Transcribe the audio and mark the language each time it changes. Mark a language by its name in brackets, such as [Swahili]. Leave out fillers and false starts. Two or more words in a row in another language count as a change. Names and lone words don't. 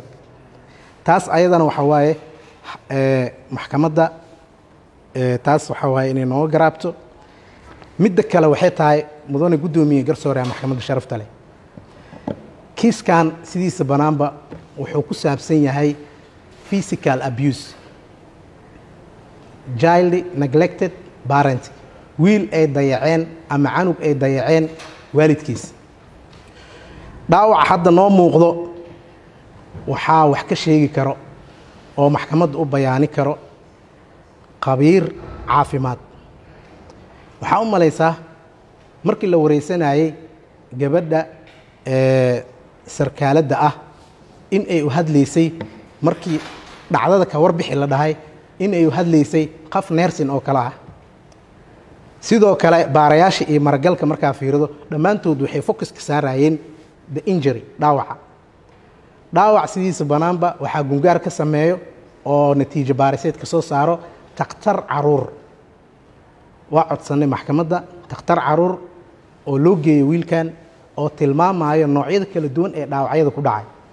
[Somali] taas ayadana waxa waaye maxkamadda taas waxa waaye inay nooga garaabto. midda kale waxay tahay mudane guddoomiye garsoore maxkamadda sharafta leh, kiiskan sidiisa banaanba wuxuu ku saabsan yahay [English] physical abuse, child neglected parent, [Somali] wiil ay dayaceen ama canug ay dayaceen waalidkiisa. dhaawaca hadda noo muuqdo waxaa wax ka sheegi karo oo maxkamadda u bayaani karo khabiir caafimaad. waxaa u malaysaa markii la wareysanayey gabadha sarkaaladda ah in ay u hadlaysay, markii dhacdada ka warbixi la dhahay in ay u hadlaysay qaf neersin oo kale ah. sidoo kale baarayaasha iyo maragalka markaa fiirido dhammaantood waxay focuska saarayeen [English] the injury, [Somali] dhaawac sidiisa banaanba waxaa gungaar ka sameeyo oo natiijo baariseed ka soo saaro takhtar caruur. waa codsanay maxkamadda takhtar caruur oo loo geeyo wiilkan oo tilmaamayo noocyada kala duwan ee dhaawacyada ku dhacay.